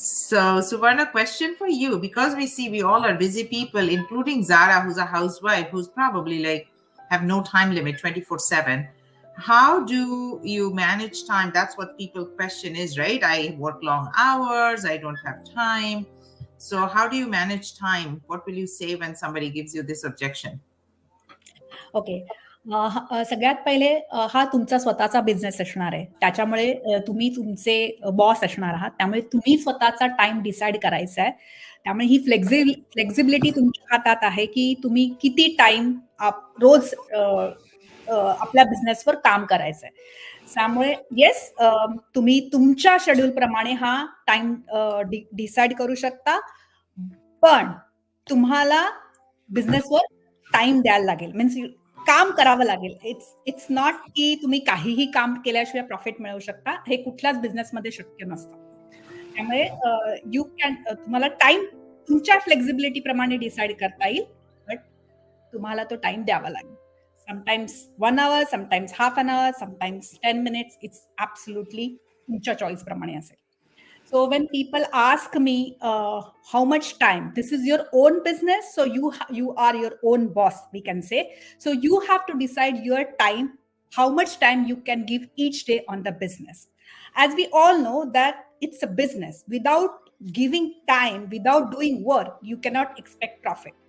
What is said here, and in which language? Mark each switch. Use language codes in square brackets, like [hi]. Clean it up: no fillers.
[en] So Suvarna, question for you, because we all are busy people, including Zara, who's a housewife, who's probably like have no time limit, 24/7. How do you manage time? That's what people question is, right? I work long hours, I don't have time. So how do you manage time? What will you say when somebody gives you this objection? Okay. [mr] सगळ्यात पहिले हा तुमचा स्वतःचा business असणार आहे. त्याच्यामुळे तुम्ही तुमचे बॉस असणार आहात. त्यामुळे तुम्ही स्वतःचा टाइम डिसाईड करायचा आहे. त्यामुळे ही फ्लेक्झिबिलिटी तुमच्या हातात आहे, की तुम्ही किती टाइम रोज आपल्या बिझनेसवर काम करायचं आहे. त्यामुळे येस, तुम्ही तुमच्या शेड्यूल प्रमाणे हा टाइम डिसाईड करू शकता, पण तुम्हाला बिझनेसवर टाइम द्यायला लागेल. मीन्स काम करावं लागेल. [en] it's not [mr] की तुम्ही काहीही काम केल्याशिवाय प्रॉफिट मिळवू शकता. हे कुठल्याच बिझनेसमध्ये शक्य नसतं. त्यामुळे [en] you can [mr] तुम्हाला टाइम तुमच्या फ्लेक्झिबिलिटी प्रमाणे डिसाईड करता येईल, बट तुम्हाला तो टाइम द्यावा लागेल. [en] Sometimes 1 hour, sometimes half an hour, sometimes 10 minutes. It's absolutely [mr] तुमच्या चॉईस प्रमाणे असेल. [en] So when people ask me how much time, this is your own business, so you are your own boss, we can say. So you have to decide your time, how much time you can give each day on the business. As we all know that it's a business. Without giving time, without doing work, you cannot expect profit.